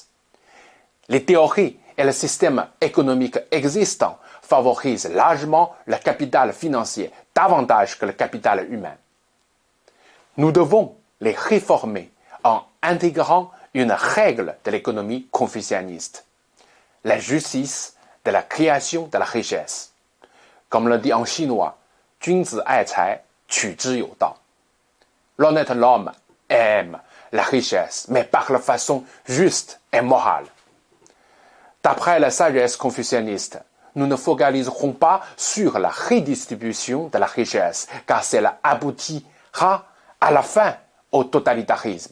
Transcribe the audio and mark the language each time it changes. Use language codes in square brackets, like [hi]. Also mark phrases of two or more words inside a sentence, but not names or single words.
[fr] Les théories et le système économique existant favorisent largement le capital financier davantage que le capital humain. Nous devons les réformer en intégrant une règle de l'économie confucianiste, la justice de la création de la richesse. Comme le dit en chinois, [zh] 君子爱财，取之有道. [fr] L'honnête homme aime la richesse, mais par la façon juste et morale. D'après la sagesse confucianiste, nous ne focaliserons pas sur la redistribution de la richesse, car cela aboutira à la fin au totalitarisme.